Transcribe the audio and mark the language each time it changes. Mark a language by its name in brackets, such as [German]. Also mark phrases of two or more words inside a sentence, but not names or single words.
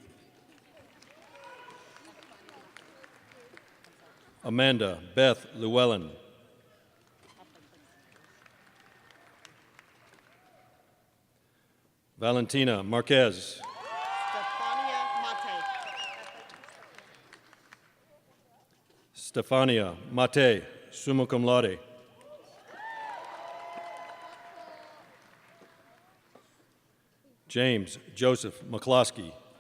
[English] Amanda Beth Llewellyn. Valentina Marquez. Stefania Mate, [Latin] summa cum laude. [English] James Joseph McCloskey.